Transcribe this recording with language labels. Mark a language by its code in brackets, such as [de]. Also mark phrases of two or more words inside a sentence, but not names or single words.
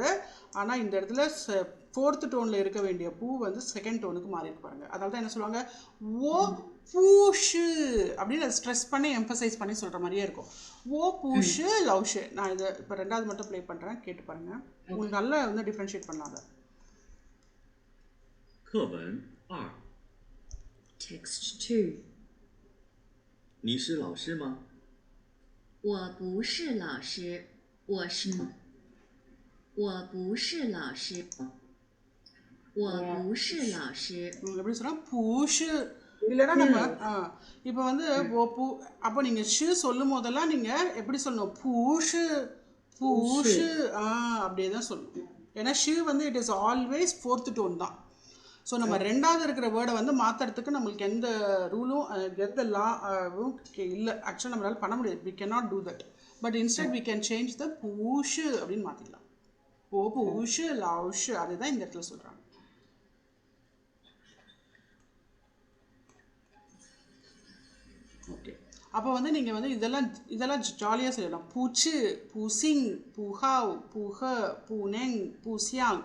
[ta] ஆனால் இந்த இடத்துல 4th டோனில் இருக்க வேண்டிய பூ வந்து 2nd டோனுக்கு மாறி இருக்கு பாருங்கள். அதனால தான் என்ன சொல்லுவாங்க, [zh] 我不是 [ta] அப்படின்னு அதை ஸ்ட்ரெஸ் பண்ணி எம்பசைஸ் பண்ணி சொல்கிற மாதிரியே இருக்கும். [zh] 我不是老师. [ta] நான் இதை இப்போ 2வது மட்டும் ப்ளே பண்ணுறேன், கேட்டு பாருங்கள், உங்களுக்கு நல்லா வந்து டிஃப்ரென்ஷியேட் பண்ணலாம் அதை. [zh] 课文2。 [en] Text 2. [zh] 你是老师吗？我不是老师，我是老师， [ta] எப்படி சொல்கிறோம், பூஷு இல்லைன்னா நம்ம இப்போ வந்து [zh] 我不, [ta] அப்போ நீங்கள் ஷு சொல்லும் போதெல்லாம் நீங்கள் எப்படி சொல்லணும், [zh] 不是 不是 [ta] அப்படியே தான் சொல்லணும். ஏன்னா ஷு வந்து [en] it is always 4th tone [ta] தான். ஸோ நம்ம 2வது இருக்கிற வேர்டை வந்து மாற்றுறதுக்கு நம்மளுக்கு எந்த ரூலும் எந்த லாவும் இல்லை. ஆக்சுவலாக நம்மளால் பண்ண முடியாது, [en] we cannot do that. but instead we can change the பூஷு [ta] அப்படின்னு மாற்றிக்கலாம். [zh] 我不是老师, [ta] அதுதான் இந்த இடத்துல சொல்கிறாங்க. ஓகே, அப்போ வந்து நீங்கள் வந்து இதெல்லாம் ஜாலியாக சொல்லலாம். [zh] 不吃，不行，不好，不喝，不能，不想.